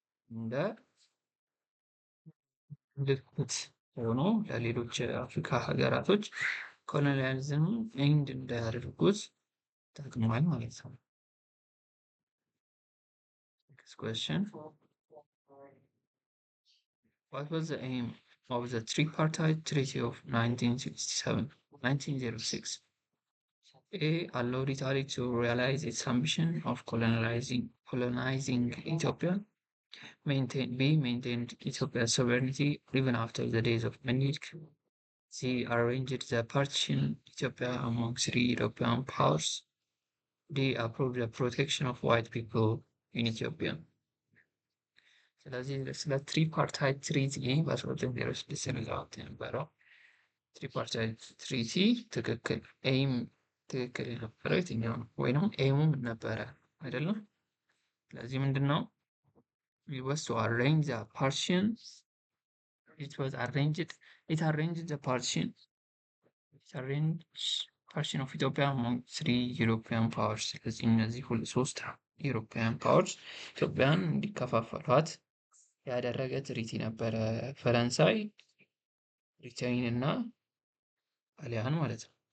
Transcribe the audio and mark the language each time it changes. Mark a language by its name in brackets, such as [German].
[Amharic] እንደ ምልክት ሆኖ ለሌሎች አፍሪካ ሀገራቶች ኮሎኒያሊዝም ኤንድ እንዳያደርጉት ጠቅሟል ማለት ነው። [English] Next question. What was the aim of the tripartite treaty of 1906? A. allowed Italy to realize its ambition of colonizing Ethiopia. B. maintained Ethiopia's sovereignty even after the days of Menelik. C. Arranged the partition Ethiopia among three European powers. D. Approved the protection of white people in Ethiopia. [Amharic] ስለዚህ ስለ ትሪፓርታይት ትሪቲ በ1906 የተዘጋጀ የነበረው ትሪፓርታይት ትሪቲ ትክክል ኤይም ትክክል የነበረው የትኛው ነው? ወይንም ኤይሙ ምን ነበረ አይደለም? ስለዚህ ምንድን ነው? [English] It was to arrange the partition. It was arranged. It arranged the partition. It arranged partition of Ethiopia among three European powers. [Amharic] ስለዚህ እነዚህ ሶስት ዩሮፒያን ፓወርስ ኢትዮጵያን እንዲከፋፈሏት ያደረገ ትሪቲ ነበረ። ፈረንሳይ፣ ብሪቴን እና ጣሊያን ማለት ነው።